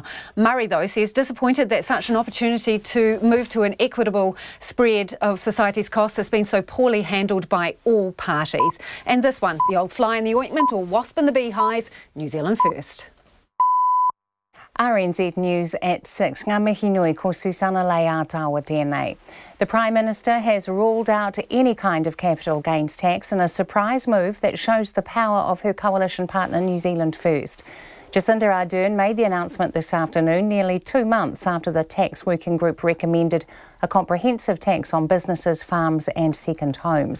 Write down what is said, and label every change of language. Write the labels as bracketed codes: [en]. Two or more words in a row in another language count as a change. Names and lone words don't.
[en] Murray, though, says disappointed that such an opportunity to move to an equitable spread of society's costs has been so poorly handled by all parties. And this one, the old fly in the ointment or wasp in the beehive, New Zealand first. RNZ News at 6. [mi] Ngā mihi nui ko Susana Leātawa tēnei. [en] The Prime Minister has ruled out any kind of capital gains tax in a surprise move that shows the power of her coalition partner New Zealand First. Jacinda Ardern made the announcement this afternoon, nearly 2 months after the tax working group recommended a comprehensive tax on businesses, farms and second homes.